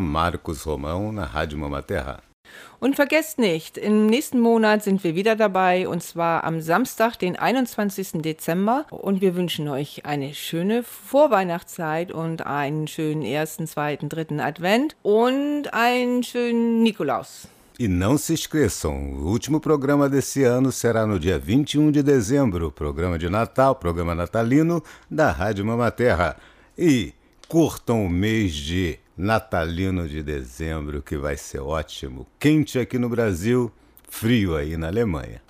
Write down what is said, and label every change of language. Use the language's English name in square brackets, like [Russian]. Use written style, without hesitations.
[Portuguese] Markus Romão na Rádio Mama Terra. [German] Und vergesst nicht, im nächsten Monat sind wir wieder dabei, und zwar am Samstag, den 21. Dezember. Und wir wünschen euch eine schöne Vorweihnachtszeit und einen schönen ersten, zweiten, dritten Advent und einen schönen Nikolaus. [Portuguese] E não se esqueçam, o último programa desse ano será no dia 21 de dezembro, programa de Natal, programa natalino da Rádio Mama Terra. E curtam o mês de natalino de dezembro, que vai ser ótimo. Quente aqui no Brasil, frio aí na Alemanha.